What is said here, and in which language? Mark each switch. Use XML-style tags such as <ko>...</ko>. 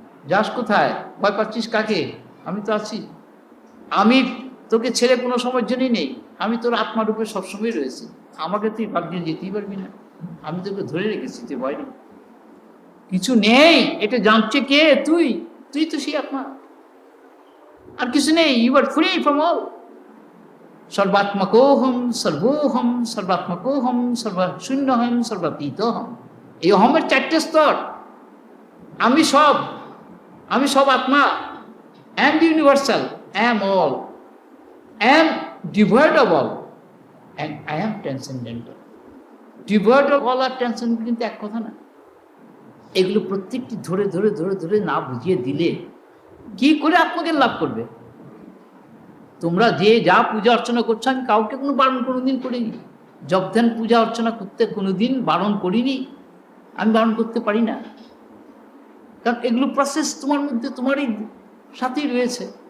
<bn>যাস কোথায়, ভয় পাচ্ছিস কাকে, আমি তো আছি, আমি তোকে ছেড়ে কোনো সময়ের জন্যই নেই, আমি তোর আত্মারূপে সবসময় রয়েছি, আমাকে তুই ভাবছিস যেতেই পারবি না, আমি তোকে ধরে রেখেছি, তুই ভয় নেই, কিছু নেই, এটা জানছে কে, তুই তুই তো সেই আত্মা, আর কিছু নেই,</bn> <en>You are free from all.</en> <sa>সর্বাত্মকোহম সর্বোহম সর্বাত্মকোহম সর্বশূন্যহম সর্বাতীতহম।</sa> <bn>এই অহমের 4টে স্তর। আমি সব, আমি সব আত্মা,</bn> <en>am the universal, am all, am devoid of all, and I am transcendental. Devoid of all</en> <bn>আর transcendental কিন্তু এক কথা না। এগুলো প্রত্যেকটি ধরে ধরে ধরে ধরে না বুঝিয়ে দিলে কি করে আত্মজ্ঞান লাভ করবে? তোমরা যে যা পূজা অর্চনা করছো, আমি কাউকে কোনো বারণ কোনোদিন করিনি, জপ ধ্যান পূজা অর্চনা করতে কোনোদিন বারণ করিনি, আমি বারণ করতে পারি না, কারণ এগুলো প্রসেস তোমার মধ্যে, তোমারই সাথেই রয়েছে।</bn>